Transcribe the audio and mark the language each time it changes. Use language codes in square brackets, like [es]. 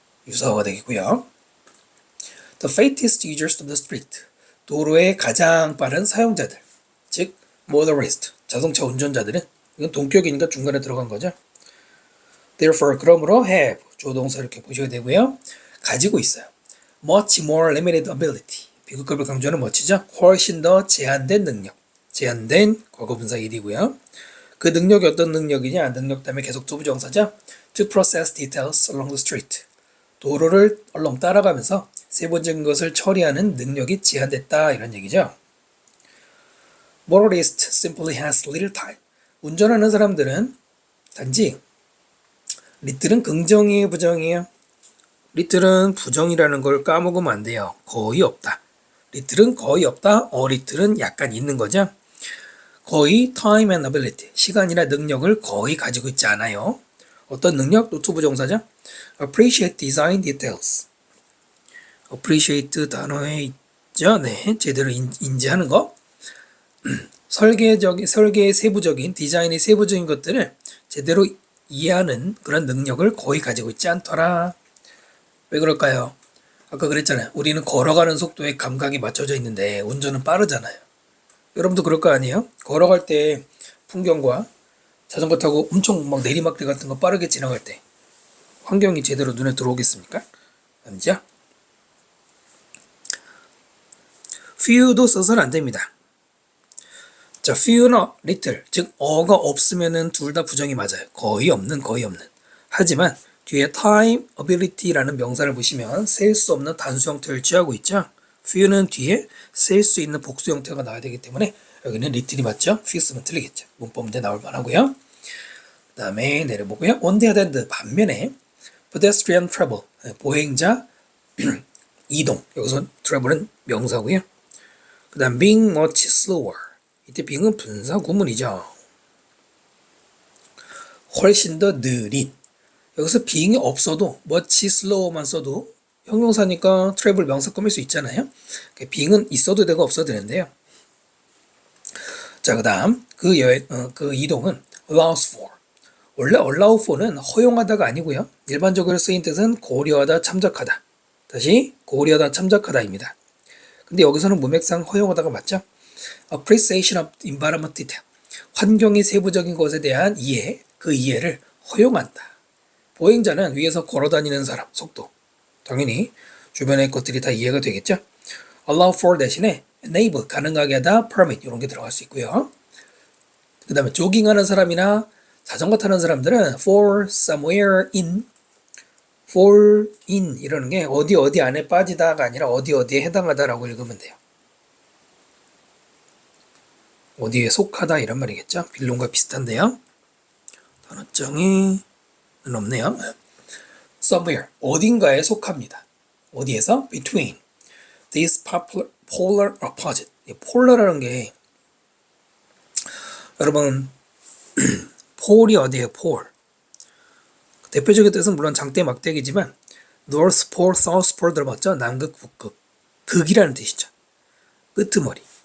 [ko] 유사어가 되겠고요. [en] The fastest users of the street. [ko] 도로의 가장 빠른 사용자들. 즉 motorist. 자동차 운전자들은 이건 동격이니까 중간에 들어간 거죠. Therefore 그러므로 have 조동사 이렇게 보셔야 되고요. 가지고 있어요. [en] Much more limited ability. [ko] 비교급을 강조하는 much죠. 훨씬 더 제한된 능력. 제한된 과거분사 1이고요. 그 능력이 어떤 능력이냐? 능력 다음에 계속 투부정사죠. [en] To process details along the street. [ko] 도로를 얼렁 따라가면서 세부적인 것을 처리하는 능력이 제한됐다 이런 얘기죠. [en] Motorist simply has little time. [ko] 운전하는 사람들은 단지 little은 긍정이에요, 부정이에요? little은 부정이라는 걸 까먹으면 안 돼요. 거의 없다. little은 거의 없다. little은 약간 있는 거죠. 거의 time and ability, 시간이나 능력을 거의 가지고 있지 않아요. 어떤 능력? 노트 부정사죠. [en] appreciate design details. [ko] appreciate 단어에 있죠. 네, 제대로 인지하는 거. 설계의 세부적인, 디자인의 세부적인 것들을 제대로 이해하는 그런 능력을 거의 가지고 있지 않더라. 왜 그럴까요? 아까 그랬잖아요. 우리는 걸어가는 속도에 감각이 맞춰져 있는데 운전은 빠르잖아요. 여러분도 그럴 거 아니에요? 걸어갈 때 풍경과 자전거 타고 엄청 막 내리막길 같은 거 빠르게 지나갈 때 환경이 제대로 눈에 들어오겠습니까? 아니죠? few도 써서는 안 됩니다. 자, few나 little, 즉 어가 없으면은 둘 다 부정이 맞아요. 거의 없는. 하지만 뒤에 time, ability라는 명사를 보시면 셀 수 없는 단수 형태를 취하고 있죠. few는 뒤에 셀 수 있는 복수 형태가 나와야 되기 때문에 여기는 little이 맞죠? few 쓰면 틀리겠죠. 문법 문제 나올 만하고요. 그 다음에 내려보고요. [en] on the other hand, [ko] 반면에 pedestrian travel, 보행자 이동, 여기서 travel은 명사고요. 그 다음 [en] being much slower, [ko] 이때 being은 분사 구문이죠. 훨씬 더 느린. 여기서 being이 없어도 much slower만 써도 형용사니까 travel 명사 꾸밀 수 있잖아요. being은 있어도 되고 없어도 되는데요. 자, 그 다음 그 이동은 allows for. 원래 allow for는 허용하다가 아니고요. 일반적으로 쓰인 뜻은 고려하다, 참작하다. 다시 고려하다, 참작하다입니다. 근데 여기서는 문맥상 허용하다가 맞죠? [en] appreciation of environment detail. [ko] 환경의 세부적인 것에 대한 이해, 그 이해를 허용한다. 보행자는 위에서 걸어다니는 사람, 속도. 당연히 주변의 것들이 다 이해가 되겠죠? allow for 대신에 enable, 가능하게 하다, permit 이런 게 들어갈 수 있고요. 그 다음에 조깅하는 사람이나 자전거 타는 사람들은 for somewhere in, fall in 이러는 게 어디 안에 빠지다가 아니라 어디에 해당하다라고 읽으면 돼요. 어디에 속하다 이런 말이겠죠. 빌론과 비슷한데요. 단어장에는 없네요. somewhere, 어딘가에 속합니다. 어디에서? [en] between these polar opposite. [ko] polar라는 게 여러분 폴이 어디에요? 폴. 대표적인 뜻은 물론 장대 막대기지만 North Pole, South Pole 들어봤죠? 남극, 북극. 극이라는 뜻이죠. 끄트머리.